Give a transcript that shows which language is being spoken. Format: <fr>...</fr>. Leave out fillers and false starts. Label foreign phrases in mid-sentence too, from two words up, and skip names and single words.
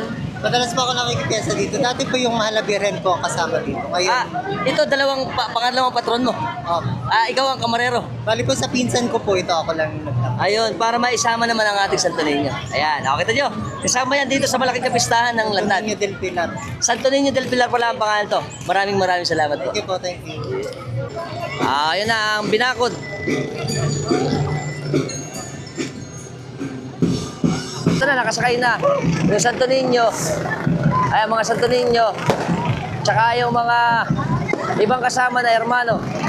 <tl>Madalas po ako nakikipiyesa dito. Dati po yung Mahalabiren po ang kasama dito. Ngayon, Ito pangalawang patron mo. Ikaw ang kamarero. bali po sa pinsan ko po ito, ako lang yung nagtapos. Ayun, para maisama naman ang ating Santo Niño. Ayan, kita nyo. Kasama yan dito sa malaking kapistahan ng Lantad. Niño del Pilar. Santo Niño del Pilar pala ang pangalan to. Maraming salamat po.</tl> <en>Thank you po, thank you.</en> <tl>Ayun na ang Binakod. Ito na, nakasakay na. Yung Santo Niño. Ay, mga Santo Niño. Tsaka yung mga ibang kasama na hermano.</tl>